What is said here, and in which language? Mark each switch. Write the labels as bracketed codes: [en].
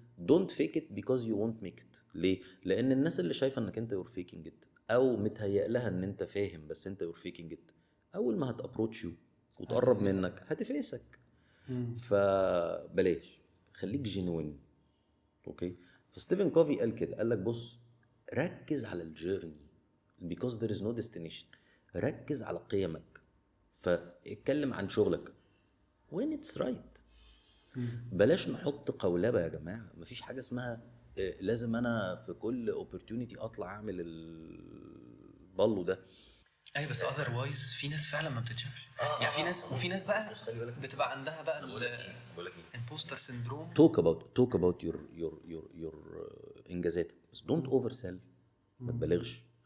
[en] don't fake it because you won't make it. [ar] ليه؟ لان الناس اللي شايفه انك انت [en] you're faking it [ar] او متهيأ لها ان انت فاهم بس انت you're faking it، اول ما هتابروتش يو وتقرب منك هتفيسك. فبلاش، خليك جينوين. اوكي. فستيفن كوفي قال كده، قال لك بص، ركز على الجيرني [en] because there is no destination. [ar] ركز على قيمك، فاتكلم عن شغلك [en] when it's right. [ar] بلاش نحط قولبة يا جماعة. مفيش حاجة اسمها لازم انا في كل opportunity اطلع اعمل البالو ده. اي بس otherwise في ناس فعلا ما بتتشافش. يعني في ناس، وفي ناس بقى بتبقى عندها بقى بقول لك ايه [en] imposter syndrome. talk about your [ar] انجازاتك، بس [en] don't oversell، [ar] ما تبالغش.